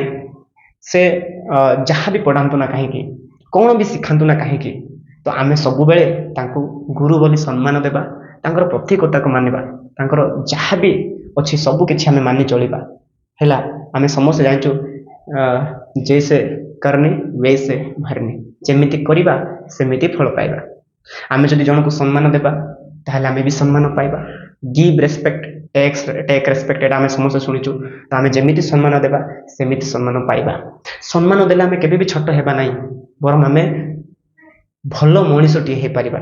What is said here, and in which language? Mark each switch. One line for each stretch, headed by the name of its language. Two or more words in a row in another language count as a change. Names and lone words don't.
Odia: ସେ ଯାହା ବି ପଢ଼ାନ୍ତୁ ନା କାହିଁକି, କ'ଣ ବି ଶିଖାନ୍ତୁ ନା କାହିଁକି, ତ ଆମେ ସବୁବେଳେ ତାଙ୍କୁ ଗୁରୁ ବୋଲି ସମ୍ମାନ ଦେବା, ତାଙ୍କର ପ୍ରତି କଥାକୁ ମାନିବା, ତାଙ୍କର ଯାହା ବି ଅଛି ସବୁ କିଛି ଆମେ ମାନି ଚଳିବା। ହେଲା, ଆମେ ସମସ୍ତେ ଜାଣିଛୁ
Hindi: जैसे करनी वैसे भरनी,
Odia: ଯେମିତି କରିବା ସେମିତି ଫଳ ପାଇବା। ଆମେ ଯଦି ଜଣକୁ ସମ୍ମାନ ଦେବା ତାହେଲେ ଆମେ ବି ସମ୍ମାନ ପାଇବା।
English: give respect take respect,
Odia: ଏଇଟା ଆମେ ସମସ୍ତେ ଶୁଣିଛୁ। ତ ଆମେ ଯେମିତି ସମ୍ମାନ ଦେବା ସେମିତି ସମ୍ମାନ ପାଇବା। ସମ୍ମାନ ଦେଲେ ଆମେ କେବେ ବି ଛୋଟ ହେବା ନାହିଁ, ବରଂ ଆମେ ଭଲ ମଣିଷଟିଏ ହେଇପାରିବା।